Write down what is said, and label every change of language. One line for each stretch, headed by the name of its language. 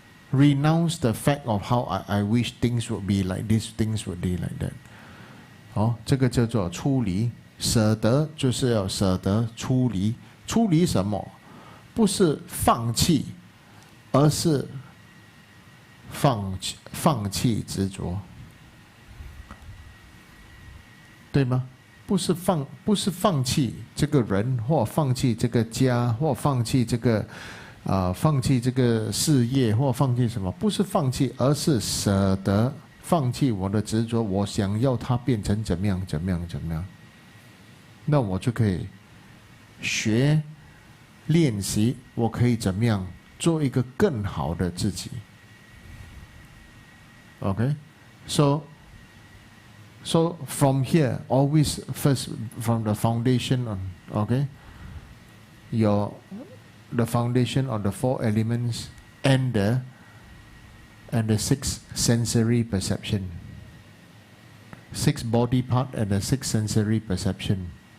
English: Renounce the fact of how I wish things would be like this, things would be like that.
Chinese: 这个叫做出离，舍得就是要舍得出离。出离什么？不是放弃，而是放弃执着，对吗？不是放弃这个人，或放弃这个家，或放弃这个放弃这个事业，或放弃什么？不是放弃，而是舍得放弃我的执着，我想要它变成怎么样，那我就可以练习，我可以怎么样做一个更好的自己。
English: Okay, so from here, always first from the foundation on, okay, the foundation of the 4 elements and the 6 sensory perception, 6 body part and the 6 sensory perception.